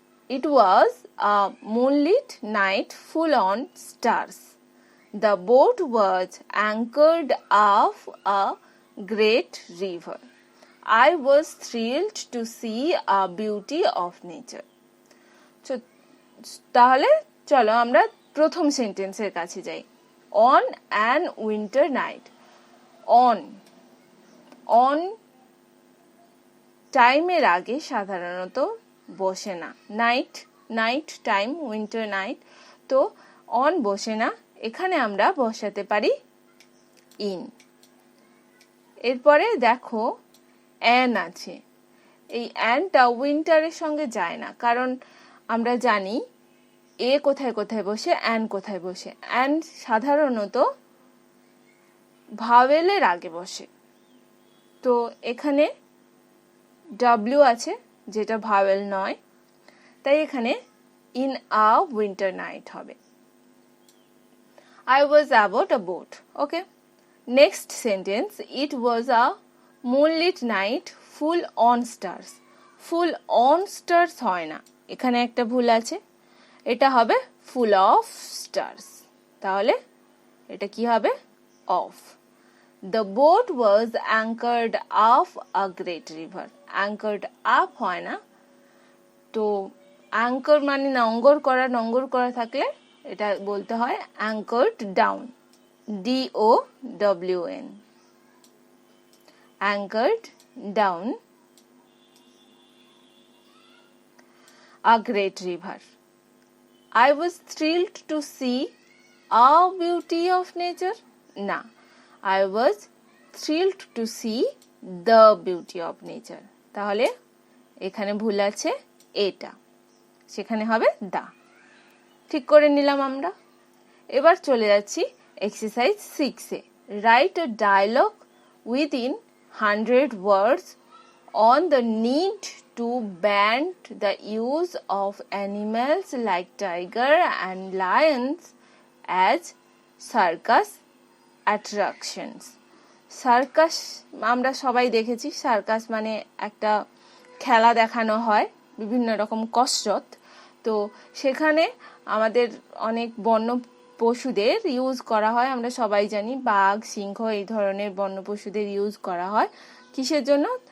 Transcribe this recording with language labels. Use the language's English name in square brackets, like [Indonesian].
[English] It was a moonlit night full on stars. The boat was anchored off a great river. I was thrilled to see a beauty of nature. [Bangla] তাহলে চলো আমরা প্রথম সেন্টেন্সের কাছে যাই। [English] On an winter night. [Bangla] on টাইমের আগে সাধারণত বসে না, নাইট টাইম, উইন্টার নাইট, তো অন বসে না, এখানে আমরা বসাতে পারি ইন। এরপরে দেখো অ্যান আছে, এই অ্যানটা উইন্টারের সঙ্গে যায় না, কারণ আমরা জানি এ কোথায় কোথায় বসে, অ্যান কোথায় বসে। অ্যান সাধারণত ভাওয়েলের আগে বসে, তো এখানে ডাব্লিউ আছে যেটা ভাওয়েল নয়, তাই এখানে ইন আ উইন্টার নাইট হবে। [English] I was aboard a boat. Okay. Next sentence, it was a moonlit night full on stars. Full on stars [Bangla] হয় না, এখানে একটা ভুল আছে, এটা হবে [English] full of stars। [Bangla] তাহলে এটা কি হবে? Off. [English] The boat was anchored off a great river. Anchored up [Bangla] হয় না, তো অ্যাঙ্কর মানে নঙ্গর করা থাকলে এটা বলতে হয় [English] anchored down, DOWN, anchored down a great river. I was thrilled to see a beauty of nature. [Bangla] না, [English] I was thrilled to see the beauty of nature. [Bangla] তাহলে এখানে ভুল আছে, এটা, সেখানে হবে দা। ঠিক করে নিলাম আমরা। এবার চলে যাচ্ছি exercise 6-এ। [English] Write a dialogue within 100 words on the need to ban the use of animals like tiger and lions as circus attractions. [Bangla] Circus আমরা সবাই দেখেছি, সার্কাস মানে একটা খেলা দেখানো হয়, বিভিন্ন রকম কসরত, তো সেখানে আমাদের অনেক বন্য পশুদের ইউজ করা হয়, আমরা সবাই জানি বাঘ, সিংহ, এই ধরনের বন্য পশুদের ইউজ করা হয় কিসের জন্য?